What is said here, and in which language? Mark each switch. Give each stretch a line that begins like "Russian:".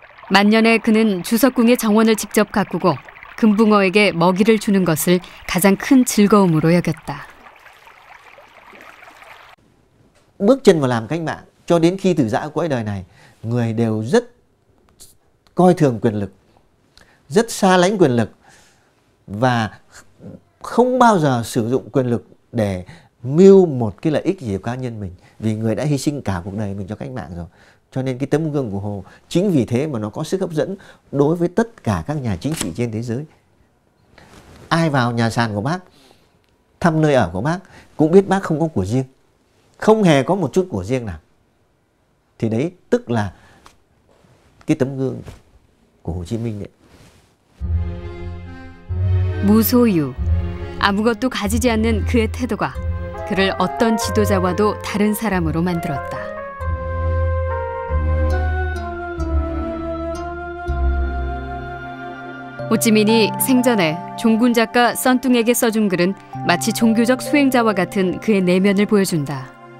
Korean: 만년에 그는 주석궁의 정원을 직접 가꾸고 금붕어에게 먹이를 주는 것을 가장 큰 즐거움으로 여겼다.
Vietnamese: Bước chân vào làm cách mạng cho đến khi tử giã cõi đời này, người đều rất coi thường quyền lực, rất xa lánh quyền lực và không bao giờ sử dụng quyền lực để mưu một cái lợi ích gì của cá nhân mình, vì người đã hy sinh cả cuộc đời mình cho cách mạng rồi. Cho nên cái tấm gương của Hồ chính vì thế mà nó có sức hấp dẫn đối với tất cả các nhà chính trị trên thế giới. Ai vào nhà sàn của bác, thăm nơi ở của bác cũng biết bác không có của riêng, không hề có một chút của riêng nào. Thì đấy tức là cái tấm gương của Hồ Chí Minh đấy.
Korean: 무소유, 아무것도 가지지 않는 그의 태도가 그를 어떤 지도자와도 다른 사람으로 만들었다. 호찌민이 생전에 종군 작가 썬뚱에게 써준 글은 마치 종교적 수행자와 같은 그의 내면을 보여준다.